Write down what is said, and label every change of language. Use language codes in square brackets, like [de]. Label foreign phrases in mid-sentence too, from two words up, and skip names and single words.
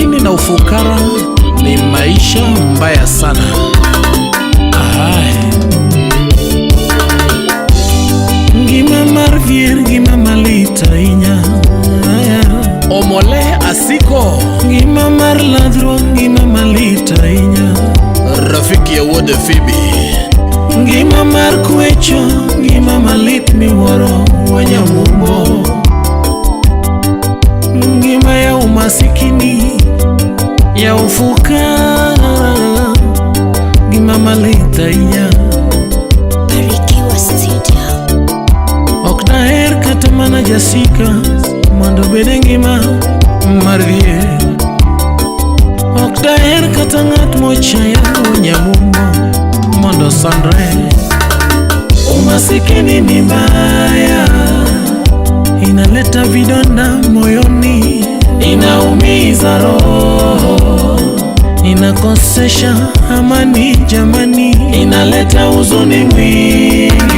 [sw] na ufukara ni maisha mbaya sana. [luo] Ngima mar vier, ngima malita inya omole asiko, ngima mar ladhruok, ngima malita inya [sw] rafiki ya wuode Phoebe. [luo] Ngima mar kwecho, ngima malit miwuoro Wanyamumbo. [sw] Ngima ya umasikini, ya ufukara, [luo] ngima malit ahinya. [sw] Barikiwa Studio. [luo] Ok daher kata mana jasika mondo bede ngima mar vier. Ok daher kata ng'at mochaya Wanyamumbo mondo sandre. [sw] Umasikini ni mbaya, inaleta vidonda moyoni, inaumiza roho, inakosesha amani jamani, inaleta huzuni mwingi.